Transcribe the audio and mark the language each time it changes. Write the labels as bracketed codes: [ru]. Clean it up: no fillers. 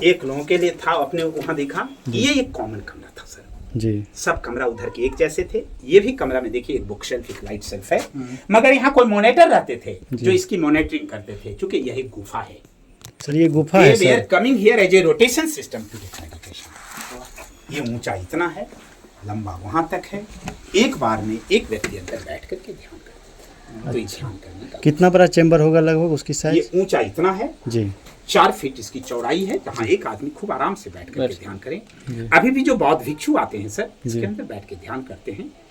[hi] एक लोगों के लिए था, अपने वहां देखा। ये एक कॉमन कमरा था सर, जी। सब कमरा उधर के एक जैसे थे। ये भी कमरा में देखिए एक बुक शेल्फ, एक लाइट शेल्फ है, मगर यहाँ कोई मॉनिटर रहते थे जो इसकी मॉनिटरिंग करते थे, क्योंकि यह एक गुफा है। सर ये गुफा है [en] They were [hi] sir? [en] coming here as a rotation system to get meditation। [hi] ये ऊंचा इतना है, लंबा वहां तक है। एक बार में एक व्यक्ति अंदर बैठ करके ध्यान करता है। तो ये ध्यान करने का कितना बड़ा चेंबर होगा लगभग उसकी ये साइज? ऊंचा इतना है जी 4 फीट इसकी चौड़ाई है, जहाँ एक आदमी खूब आराम से बैठ करके ध्यान करें। अभी भी जो बौद्ध भिक्षु आते हैं सर, इसके अंदर बैठ के ध्यान करते हैं।